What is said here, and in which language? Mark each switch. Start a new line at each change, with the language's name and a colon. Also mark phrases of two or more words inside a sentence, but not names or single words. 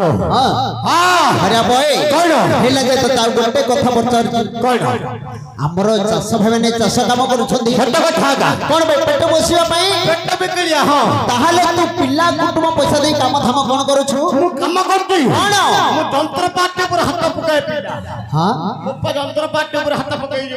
Odia: ଆରେ ବୟ কইল ହେଲା ଯେ ତୋ ତାର ଗୋଟେ କଥା ପଚାରଛି কইল ଆମର ଚାଷ ଭାଇମାନେ ଚାଷ କାମ କରୁଛନ୍ତି ସତ କଥା ଆଜ୍ଞା କଣ ବେ ପେଟ ବସିବା ପାଇଁ ପେଟ ବିକିଳିଆ ହଁ ତାହେଲେ ତୁ ପିଲା କୁଟୁମ୍ବ ପଇସା ଦେଇ କାମ ଧାମ କଣ କରୁଛୁ ମୁଁ କାମ କରୁଛି କଣ ମୁଁ ଯନ୍ତ୍ରପାତି ଉପରେ ହାତ ପକାଇ ପିଲା ହଁ ମୁଁ ଯନ୍ତ୍ରପାତି ଉପରେ ହାତ ପକାଇ ଯିବ